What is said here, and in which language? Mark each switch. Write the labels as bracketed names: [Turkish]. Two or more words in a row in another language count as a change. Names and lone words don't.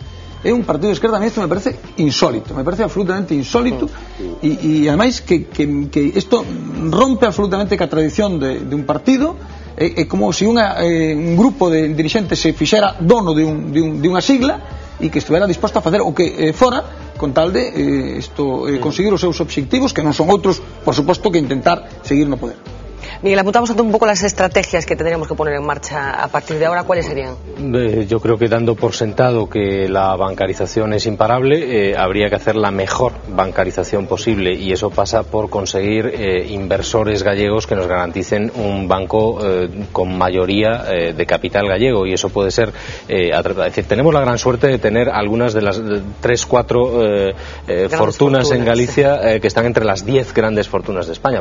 [Galician] É un partido de esquerda. A mí isto me parece insólito, me parece absolutamente insólito, e ademais que isto rompe absolutamente ca tradición de un partido. É como se un grupo de dirigentes se fixera dono de unha sigla e que estivera disposto a facer o que fora con tal de conseguir os seus obxectivos, que non son outros, por suposto, que intentar seguir no poder. [Spanish] Miguel, apuntamos un poco las estrategias que tendríamos que poner en marcha a partir de ahora. ¿Cuáles serían? Yo creo que, dando por sentado que la bancarización es imparable, habría que hacer la mejor bancarización posible, y eso pasa por conseguir inversores gallegos que nos garanticen un banco con mayoría de capital gallego, y eso puede ser es decir, tenemos la gran suerte de tener algunas de las 3-4 fortunas en Galicia, que están entre las 10 grandes fortunas de España.